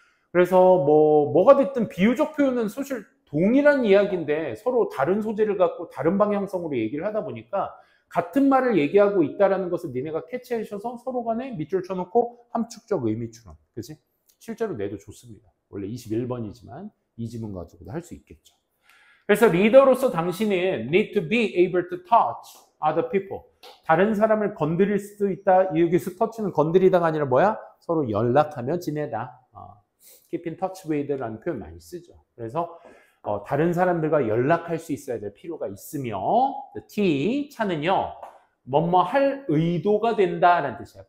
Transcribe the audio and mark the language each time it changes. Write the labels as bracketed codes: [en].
[ko] 그래서 뭐가 됐든 비유적 표현은 사실 동일한 이야기인데 서로 다른 소재를 갖고 다른 방향성으로 얘기를 하다 보니까 같은 말을 얘기하고 있다는 것을 니네가 캐치하셔서 서로 간에 밑줄 쳐놓고 함축적 의미 추론. 그치? 실제로 내도 좋습니다. 원래 21번이지만 이 지문 가지고도 할 수 있겠죠. 그래서 리더로서 당신은 [en] need to be able to touch other people. [ko] 다른 사람을 건드릴 수도 있다. 여기서 touch는 건드리다가 아니라 뭐야? 서로 연락하며 지내다. keep in touch with라는 표현 많이 쓰죠. 그래서 다른 사람들과 연락할 수 있어야 될 필요가 있으며 T, 차는요. 뭐뭐 할 의도가 된다라는 뜻이야.